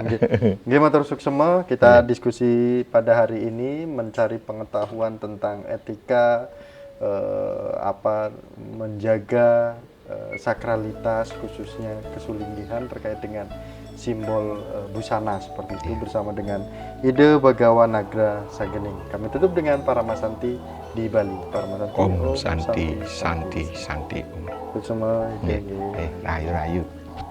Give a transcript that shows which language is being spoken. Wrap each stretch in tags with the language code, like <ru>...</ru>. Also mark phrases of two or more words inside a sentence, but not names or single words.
<id>Gimana terus semua kita diskusi pada hari ini mencari pengetahuan tentang etika, menjaga sakralitas khususnya kesulingihan terkait dengan simbol busana seperti itu bersama dengan ide Bagawa Nagra Sagening. Kami tutup dengan Paramasanti di Bali. Paramasanti</id> <sa>Om Santi, Santi, Santi, Om.</sa> <id>Itu semua. Rayu, rayu.</id>